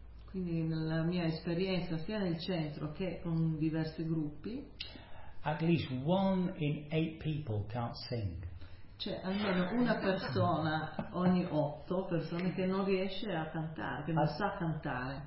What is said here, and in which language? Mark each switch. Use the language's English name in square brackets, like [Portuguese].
[Italian] Quindi nella mia esperienza sia nel centro che con diversi gruppi. [English] At least one in eight people can't sing. [Italian] C'è almeno una persona ogni 8 persone che non riesce a cantare, che non sa cantare.